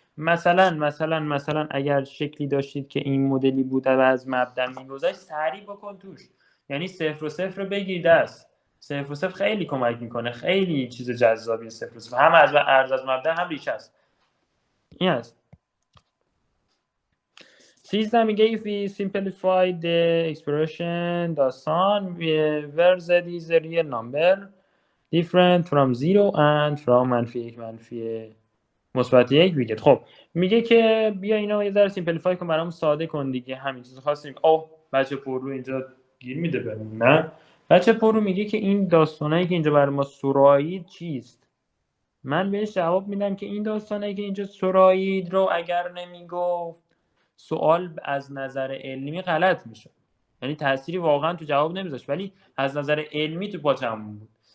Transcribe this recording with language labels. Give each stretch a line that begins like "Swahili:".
Persian: مثلا اگر شکلی داشتید که این مدلی بود و از مبدا میگذشت، سریع بکن توش. یعنی صفر و صفر بگیر دست. صفر و صفر خیلی کمک میکنه، خیلی چیز جذابیه صفر و صفر، هم از ارز از مبدا هم ریشه است. این است.
English: 13 میگه if we simplify the expression داستان where z is a real number different from 0 and from
Persian: منفی مثبت
English: 1 بگید.
Persian: خب میگه که بیا اینا یه ذره سیمپلیفای کن برامون، ساده کن دیگه. همین چیز خاصی اوه بچه پررو اینجا گیر میده بهمون. نه بچه پررو میگه که این داستانایی که اینجا برای ما سرایید چیست؟ من بهش جواب میدم که این داستانایی که اینجا سرایید رو اگر نمیگفت سوال از نظر علمی غلط میشه، یعنی تأثیری واقعا تو جواب نمیذاشت، ولی از نظر علمی تو پاچمون بود.